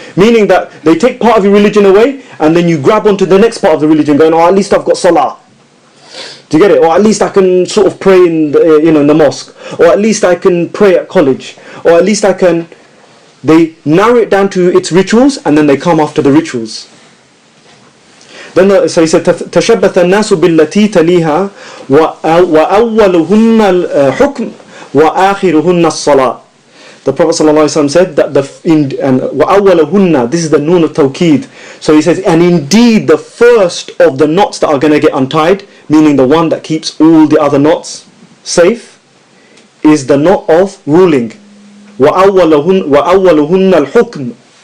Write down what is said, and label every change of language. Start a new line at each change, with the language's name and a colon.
English: Meaning that they take part of your religion away, and then you grab onto the next part of the religion, going, at least I've got salah. Do you get it? Or at least I can sort of pray in the, in the mosque. Or at least I can pray at college. Or at least I can... They narrow it down to its rituals, and then they come after the rituals. Then so he said,
Arabic: تَشَبَّثَ النَّاسُ بِالَّتِي تَلِيهَا وَأَوَّلُهُنَّ الْحُكْمُ وَآخِرُهُنَّ الصَّلَاةِ.
English: The Prophet ﷺ said that وَأَوَّلُهُنَّ, this is the noon of tawqeed. So he says, and indeed the first of the knots that are going to get untied, meaning the one that keeps all the other knots safe, is the knot of ruling.
Arabic: وَأَوَّلُهُنَّ الْحُكْمُ.